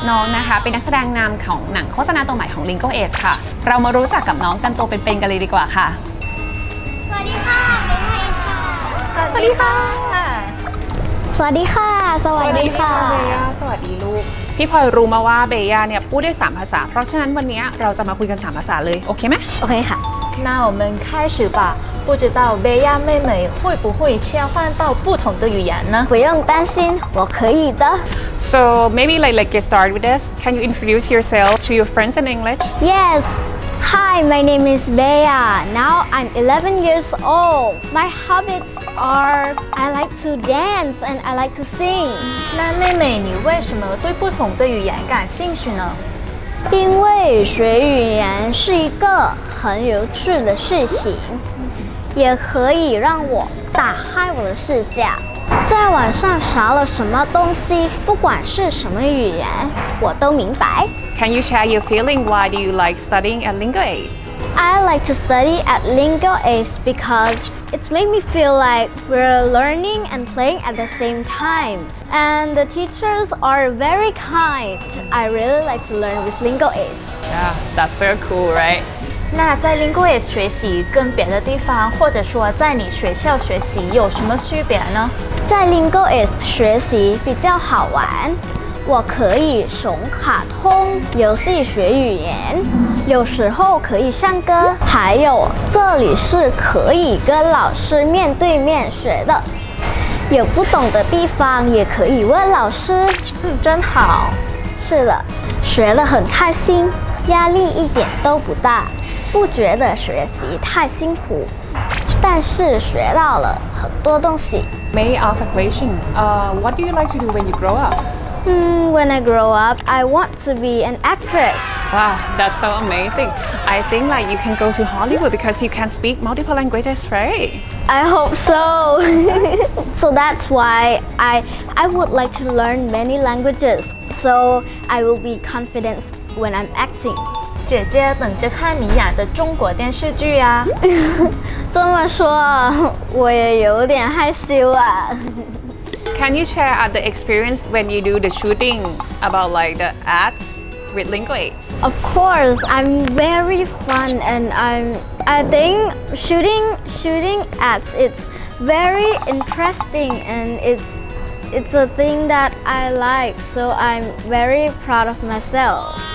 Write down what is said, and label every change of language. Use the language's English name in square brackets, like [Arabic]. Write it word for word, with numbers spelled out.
[Thai] น้องนะคะเป็นนักแสดงนำของหนังโฆษณาตัวใหม่ของ Lingo Age ค่ะเรามารู้จักกับน้องกันตัวเป็นๆกันเลยดีกว่าค่ะ สวัสดีค่ะเป็นไทยค่ะ สวัสดีค่ะ สวัสดีค่ะ สวัสดีค่ะเบย่าสวัสดีลูกพี่พลอยรู้มาว่าเบย่าเนี่ยพูดได้สามภาษาเพราะฉะนั้นวันนี้เราจะมาคุยกันสามภาษาเลยโอเคไหม โอเคค่ะ [Chinese] 那我们开始吧不知道贝亚妹妹会不会切换到不同的语言呢不用担心我可以的 [English] So maybe like like get started with this can you introduce yourself to your friends in English Yes Hi, my name is Bea. Now I'm eleven years old. My hobbies are I like to dance and I like to sing. [Chinese] 那妹妹，你为什么对不同的语言感兴趣呢？因为学语言是一个很有趣的事情，也可以让我打开我的视角。在网上查了什么东西，不管是什么语言，我都明白。 [English] Can you share your feeling? Why do you like studying at Lingo Age? I like to study at Lingo Age because it's made me feel like we're learning and playing at the same time. And the teachers are very kind. I really like to learn with Lingo Age. Yeah, that's so cool, right? [Chinese] 那在 Lingo Age 学习跟别的地方，或者说在你学校学习有什么区别呢？在 Lingo Age 学习比较好玩。我可以熊卡通游戏学语言有时候可以唱歌还有这里是可以跟老师面对面学的有不懂的地方也可以问老师嗯，真好是的学得很开心压力一点都不大不觉得学习太辛苦但是学到了很多东西 [English] May I ask a question? Uh, what do you like to do when you grow up? Hmm, when I grow up, I want to be an actress. Wow, that's so amazing. I think like you can go to Hollywood because you can speak multiple languages, right? I hope so. So that's why I, I would like to learn many languages. So I will be confident when I'm acting. [Chinese] 姐姐等着看你演的中国电视剧呀。这么说，我也有点害羞啊。 [English] Can you share other experience when you do the shooting about like the ads with Lingo Age? Of course, I'm very fun and I'm I think shooting shooting ads it's very interesting and it's it's a thing that I like so I'm very proud of myself.